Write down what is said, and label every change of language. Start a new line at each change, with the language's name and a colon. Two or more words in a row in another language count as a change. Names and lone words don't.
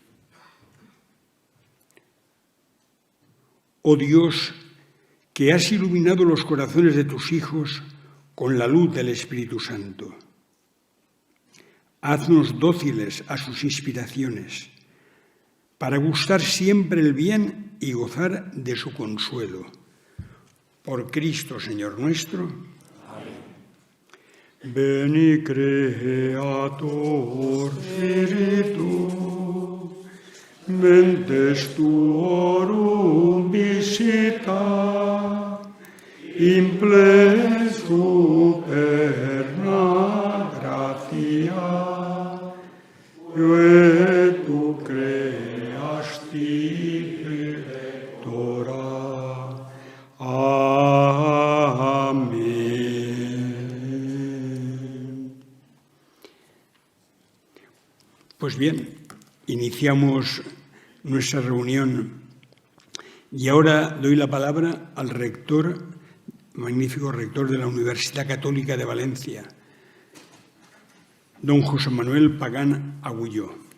Spanish: Oh Dios, que has iluminado los corazones de tus hijos con la luz del Espíritu Santo. Haznos dóciles a sus inspiraciones, para gustar siempre el bien y gozar de su consuelo. Por Cristo, Señor nuestro. Amén.
Latin: Veni Creator Spiritu, mentes tuorum visita, imple superna gratia, et tu creasti pectora.
Spanish: Amén. Pues bien, iniciamos nuestra reunión y ahora doy la palabra al rector, magnífico rector de la Universidad Católica de Valencia, don José Manuel Pagán Agulló.